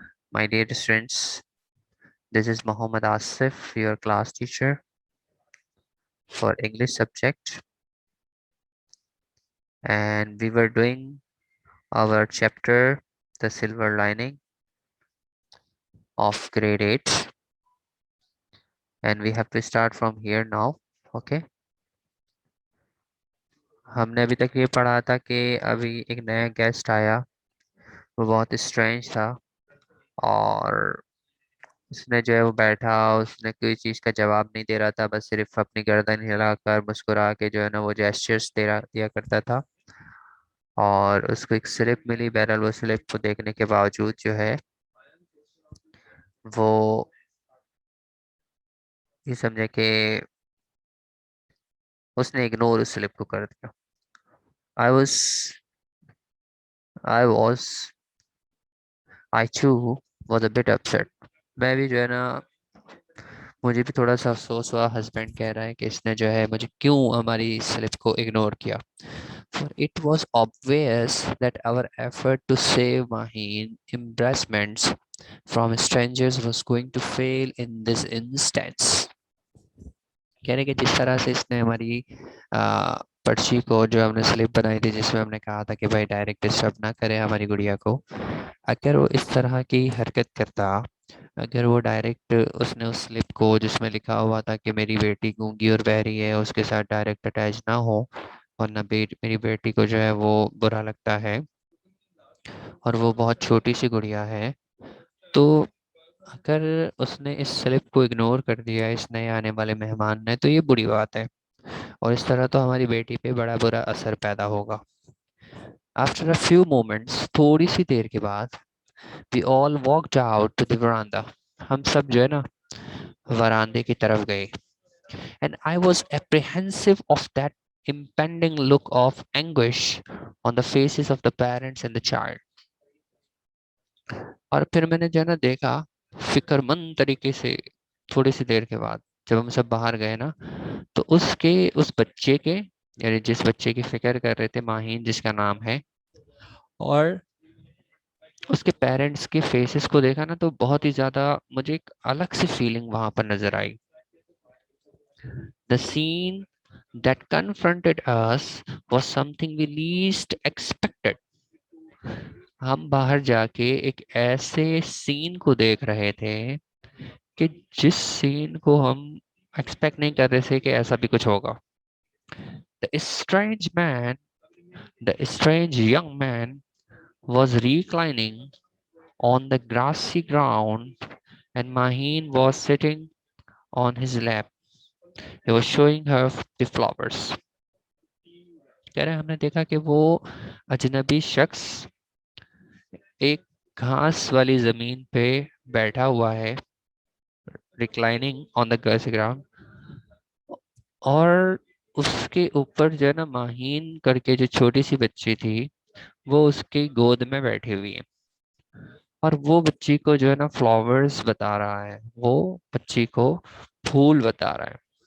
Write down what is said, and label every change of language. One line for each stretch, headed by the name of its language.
English: My dear students, this is Muhammad Asif, your class teacher for English subject, and we were doing our chapter, The Silver Lining of Grade 8, and we have to start from here now.
Hindi: Okay, हमने अभी तक ये पढ़ा था कि अभी एक नया गेस्ट आया, वो बहुत स्ट्रेंज था और उसने जो है वो बैठा, उसने कोई चीज़ का जवाब नहीं दे रहा था, बस सिर्फ अपनी गर्दन हिलाकर मुस्कुरा के जो है ना वो जेस्चर्स दिया करता था। और उसको एक स्लिप मिली, बहरहाल वो स्लिप को देखने के बावजूद जो है वो ये समझे कि उसने इग्नोर उस स्लिप को कर दिया।
English: I was I was I too was a bit upset.
Hindi: मैं भी जो है ना, मुझे भी थोड़ा सा अफसोस हुआ। हस्बैंड कह रहा है कि इसने जो है मुझे क्यों हमारी स्लिप को इग्नोर किया।
English: For it was obvious that our effort to save Maheen embarrassments from strangers was going to fail in this instance.
Hindi: कह रहे कि जिस तरह से इसने हमारी पर्ची को, जो हमने स्लिप बनाई थी जिसमें हमने कहा था कि भाई डायरेक्ट डिस्टर्ब ना करें हमारी गुड़िया को, अगर वो इस तरह की हरकत करता, अगर वो डायरेक्ट उसने उस स्लिप को जिसमें लिखा हुआ था कि मेरी बेटी गूंगी और बहरी है उसके साथ डायरेक्ट अटैच ना हो, वरना मेरी बेटी को जो है वो बुरा लगता है और वो बहुत छोटी सी गुड़िया है, तो अगर उसने इस स्लिप को इग्नोर कर दिया इस नए आने वाले मेहमान ने, तो ये बुरी बात है और इस तरह तो हमारी बेटी पे बड़ा बुरा असर पैदा होगा।
English: after a few moments,
Hindi: थोड़ी सी देर के बाद,
English: We all walked out to the veranda.
Hindi: हम सब जो है ना वरांदे की तरफ गए।
English: And I was apprehensive of that impending look of anguish on the faces of the parents and the child.
Hindi: और फिर मैंने जो है ना देखा फिक्रमंद तरीके से, थोड़ी सी देर के बाद जब हम सब बाहर गए ना, तो उस बच्चे के, यानी जिस बच्चे की फिक्र कर रहे थे, माहीन जिसका नाम है, और उसके पेरेंट्स के फेसेस को देखा ना, तो बहुत ही ज्यादा मुझे एक अलग सी फीलिंग वहां पर नजर आई।
English: The scene that confronted us was something we least expected.
Hindi: हम बाहर जाके एक ऐसे सीन को देख रहे थे कि जिस सीन को हम एक्सपेक्ट नहीं कर रहे थे कि ऐसा भी कुछ होगा।
English: The strange man, the strange young man was reclining on the grassy ground and Maheen was sitting on his lap. He was showing her the flowers.
Hindi: कह रहे हमने देखा कि वो अजनबी शख्स एक घास वाली जमीन पे बैठा हुआ है,
English: reclining on the grassy ground,
Hindi: और उसके ऊपर जो है ना माहीन करके जो छोटी सी बच्ची थी वो उसकी गोद में बैठी हुई है और वो बच्ची को जो है ना फ्लावर्स बता रहा है, वो बच्ची को फूल बता रहा है।